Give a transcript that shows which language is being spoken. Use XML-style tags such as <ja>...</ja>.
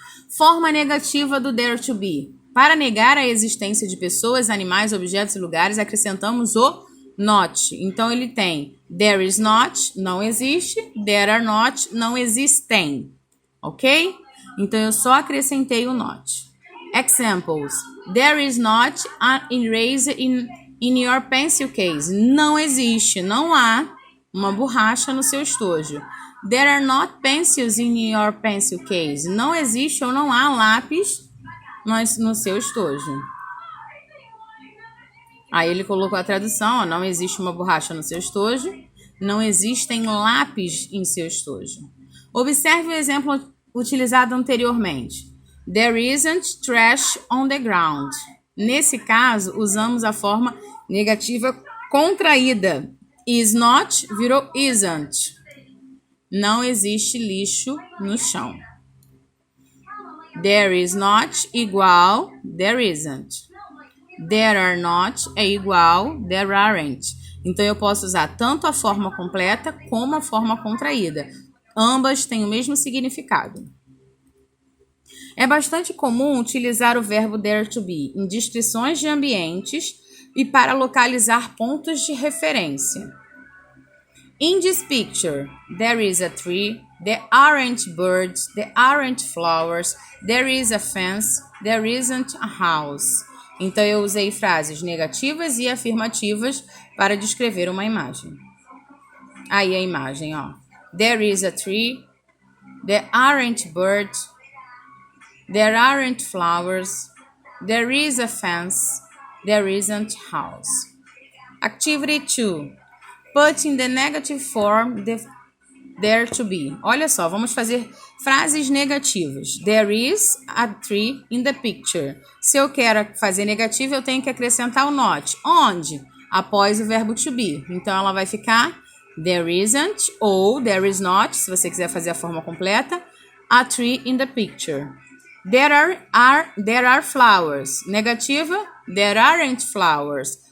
<pt>Forma negativa do there to be. Para negar a existência de pessoas, animais, objetos e lugares, acrescentamos o not. Então, ele tem</pt> <en>there is not,</en> <pt>não existe.</pt> <en>There are not,</en> <pt>não existem. Ok? Então, eu só acrescentei o not.</pt> <en>Examples. There is not an eraser in your pencil case.</en> <pt>Não existe, não há uma borracha no seu estojo.</pt> <en>There are not pencils in your pencil case.</en> <pt>Não existe ou não há lápis no seu estojo. Aí ele colocou a tradução, ó, não existe uma borracha no seu estojo, não existem lápis em seu estojo. Observe o exemplo utilizado anteriormente.</pt> <en>There isn't trash on the ground.</en> <pt>Nesse caso, usamos a forma negativa contraída. Is not virou isn't. Não existe lixo no chão.</pt> <en>There is not igual there isn't. There are not é igual there aren't.</en> <pt>Então, eu posso usar tanto a forma completa como a forma contraída. Ambas têm o mesmo significado. É bastante comum utilizar o verbo there to be em descrições de ambientes e para localizar pontos de referência.</pt> <en>In this picture, there is a tree, there aren't birds, there aren't flowers, there is a fence, there isn't a house.</en> <pt>Então, eu usei frases negativas e afirmativas para descrever uma imagem. Aí a imagem, ó.</pt> <en>There is a tree. There aren't birds. There aren't flowers. There is a fence. There isn't house. Activity 2. Put in the negative form the there to be.</en> <pt>Olha só, vamos fazer frases negativas.</pt> <en>There is a tree in the picture.</en> <pt>Se eu quero fazer negativo, eu tenho que acrescentar o not. Onde? Após o verbo to be. Então, ela vai ficar there isn't ou there is not, se você quiser fazer a forma completa,</pt> <en>a tree in the picture. There are flowers. Negativa, there aren't flowers.</en>